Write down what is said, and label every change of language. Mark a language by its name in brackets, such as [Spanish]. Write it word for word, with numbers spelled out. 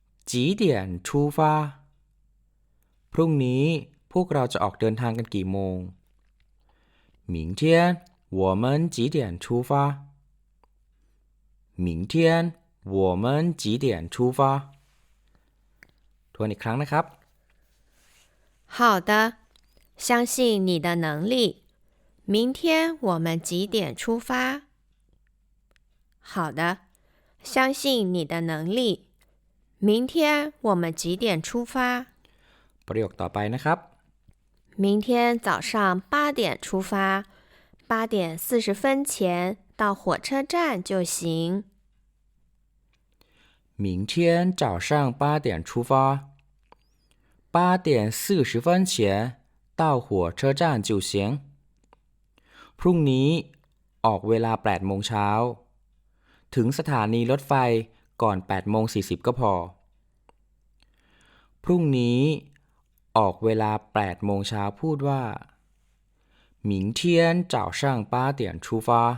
[Thai] จีเดียนชูฟ้าพรุ่งนี้พวกเราจะออกเดินทางกันกี่โมง [Chinese] 明天我们几点出发明天我们几点出发 [Thai] ทวนอีกครั้งนะครับ [Chinese] 好的相信你的能力明天我们几点出发？好的，相信你的能力。明天我们几点出发？ [Thai] ประโยคต่อไปนะครับ [Chinese] 明天早上八点出发，八点四十分前到火车站就行。明天早上八点出发，八点四十分前到火车站就行。 [Thai] พรุ่งนี้ออกเวลาแปดโมงเช้าถึงสถานีรถไฟก่อนแปดโมงสี่สิบก็พอพรุ่งนี้ออกเวลาแปดโมงเช้าพูดว่า [Chinese] 明天早上八点出发